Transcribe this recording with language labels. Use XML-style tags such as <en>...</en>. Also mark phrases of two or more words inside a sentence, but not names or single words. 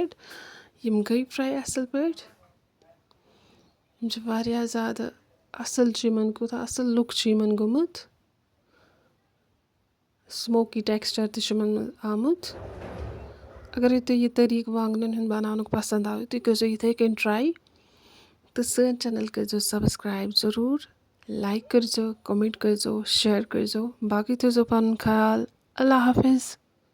<ks>यम गई फ्राई असल पे। यम ज़्यादा असल कूत असल लुक गोमुत।</ks> <en>smoky texture</en> <ks>तमन आमुत। अगर तुम यह तरीक वांगन बनान पसंद आव तुम कर इथे कन ट्राई तो सन चैनल कर सब्सक्राइब ज़रूर। लाइक कर कमेंट कर शेयर कर बाकी थो पन ख्याल।</ks> <ur>اللہ حافظ.</ur>